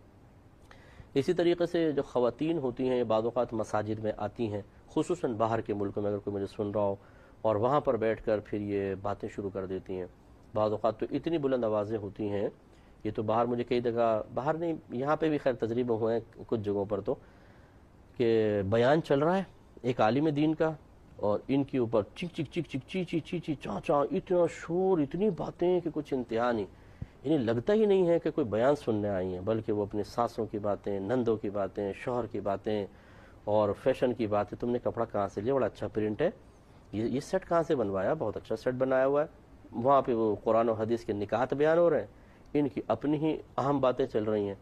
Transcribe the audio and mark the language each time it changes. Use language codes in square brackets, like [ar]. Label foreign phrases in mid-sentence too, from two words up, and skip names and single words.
[ur] اسی طریقے سے جو خواتین ہوتی ہیں بعض اوقات مساجد میں آتی ہیں، خصوصاً باہر کے ملکوں میں، اگر کوئی مجھے سن رہا ہو، اور وہاں پر بیٹھ کر پھر یہ باتیں شروع کر دیتی ہیں۔ بعض اوقات تو اتنی بلند آوازیں ہوتی ہیں، یہ تو باہر مجھے کئی جگہ، باہر نہیں یہاں پہ بھی خیر تجربے ہوئے ہیں کچھ جگہوں پر، تو کہ بیان چل رہا ہے ایک عالم دین کا، اور ان کے اوپر چک چک چک چک چی چی چی چی چاں چاں، اتنا شور، اتنی باتیں کہ کچھ انتہا نہیں، انہیں لگتا ہی نہیں ہے کہ کوئی بیان سننے آئی ہیں، بلکہ وہ اپنے ساسوں کی باتیں، نندوں کی باتیں، شوہر کی باتیں، اور فیشن کی باتیں، تم نے کپڑا کہاں سے لیا، بڑا اچھا پرنٹ ہے، یہ سیٹ کہاں سے بنوایا، بہت اچھا سیٹ بنایا ہوا ہے، وہاں پہ وہ قرآن و حدیث کے نکات بیان ہو رہے ہیں، ان کی اپنی ہی اہم باتیں چل رہی ہیں۔